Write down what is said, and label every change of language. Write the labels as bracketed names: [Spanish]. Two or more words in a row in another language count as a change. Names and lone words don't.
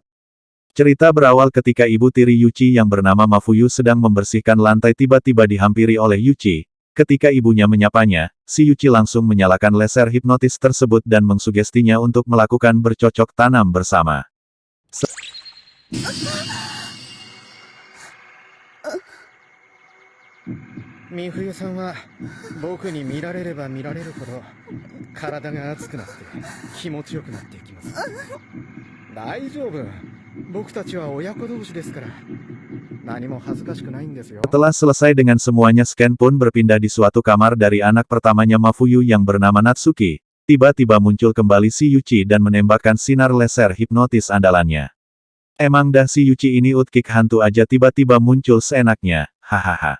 [Indonesian] Cerita berawal ketika ibu tiri Yuichi yang bernama Mafuyu sedang membersihkan lantai tiba-tiba dihampiri oleh Yuichi. Ketika ibunya menyapanya, si Yuichi langsung menyalakan laser hipnotis tersebut dan mengsugestinya untuk melakukan bercocok tanam bersama. [Japanese] ミフユさんは僕に見られれば見られるほど体が熱くなって気持ちよくなっていきます。大丈夫。僕たちは親子同士ですから。何も恥ずかしくないんですよ。 [Indonesian] Setelah selesai dengan semuanya, Scan pun berpindah di suatu kamar dari anak pertamanya Mafuyu yang bernama Natsuki. Tiba-tiba muncul kembali si Yuichi dan menembakkan sinar laser hipnotis andalannya. Emang dah si Yuichi ini utkik hantu aja tiba-tiba muncul seenaknya, hahaha.